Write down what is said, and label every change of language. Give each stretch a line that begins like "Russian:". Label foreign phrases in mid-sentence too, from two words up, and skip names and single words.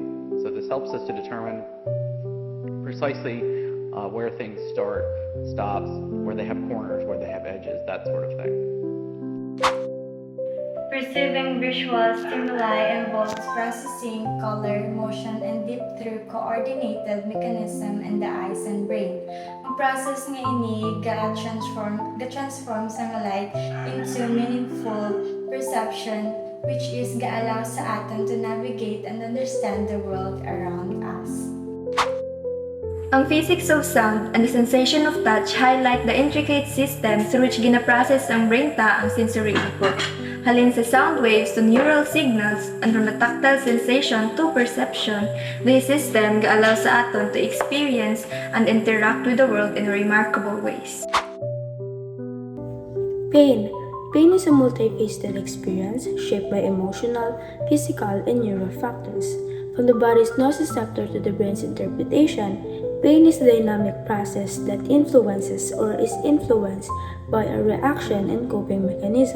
English: So this helps us to determine precisely where things start, stops, where they have corners, where they have edges, that sort of thing. Perceiving visual stimuli involves processing color, motion, and dip through coordinated mechanism in the eyes and brain.
Hiligaynon: Ang process nga ini ga-transform sa nga
English: light into meaningful perception, which is
Hiligaynon: ga-allow sa atin
English: to navigate and understand the world around us. Ang physics of sound and the sensation of touch highlight the intricate system through which
Hiligaynon: ginaprocess ang brain ta ang
English: sensory input.
Hiligaynon: Halin sa
English: sound waves to neural signals, and from the tactile sensation to perception, this system
Hiligaynon: ga-allow sa aton
English: to experience and interact with the world in remarkable ways. Pain. Pain is a multifaceted experience shaped by emotional, physical, and neural factors. From the body's nociceptor to the brain's interpretation, pain is a dynamic process that influences or is influenced by a reaction and coping mechanism.